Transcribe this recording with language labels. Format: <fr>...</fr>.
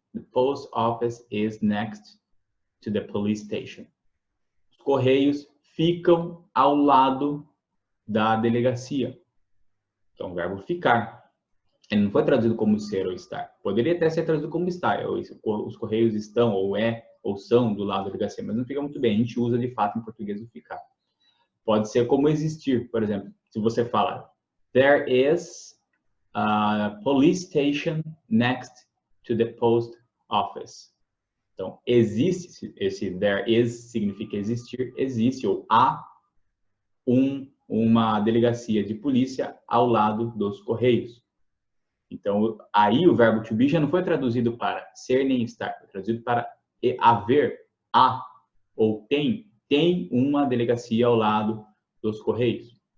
<en>The post office is next to the police station.</en> <pt>Os correios ficam ao lado da delegacia. Então, o verbo ficar. Ele não foi traduzido como ser ou estar. Poderia até ser traduzido como estar. Os correios estão, ou são do lado da delegacia, mas não fica muito bem. A gente usa, de fato, em português o ficar. Pode ser como existir, por exemplo. Se você fala,</pt> <en>there is a police station next to the post office.</en> <pt>Então, existe, esse there is significa existir, existe, ou há uma delegacia de polícia ao lado dos correios. Então, aí o verbo to be já não foi traduzido para ser nem estar, foi traduzido para haver, ou tem uma delegacia ao lado dos correios.</pt>